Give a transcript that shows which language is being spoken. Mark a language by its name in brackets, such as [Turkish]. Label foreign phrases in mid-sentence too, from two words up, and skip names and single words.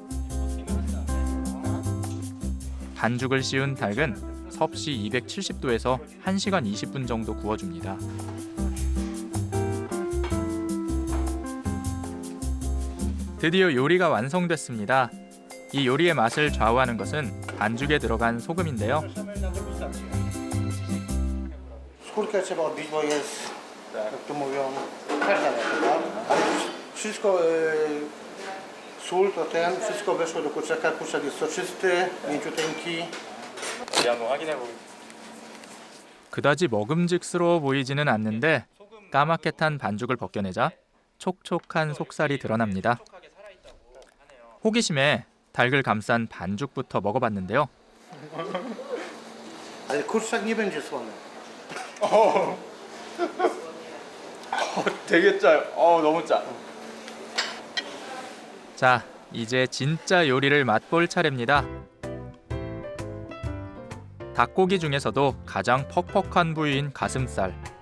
[Korean] 반죽을 씌운 닭은 섭씨 270도에서 1시간 20분 정도 구워줍니다. 드디어 요리가 완성됐습니다. 이 요리의 맛을 좌우하는 것은 반죽에 들어간 소금인데요. [Polish] Skórkę trzeba odbić, bo jest, jak to mówią, każda taka, ale wszystko, sól to wszystko weszło do kurczaka, kurczak jest soczysty, mięciuteńki. [Korean] 그다지 먹음직스러워 보이지는 않는데 까맣게 탄 반죽을 벗겨내자 촉촉한 속살이 드러납니다. 호기심에 닭을 감싼 반죽부터 먹어봤는데요. [Polish] Ale kurczak nie będzie słony. [Korean] 되게 짜요. 너무 짜. 자, 이제 진짜 요리를 맛볼 차례입니다. 닭고기 중에서도 가장 퍽퍽한 부위인 가슴살.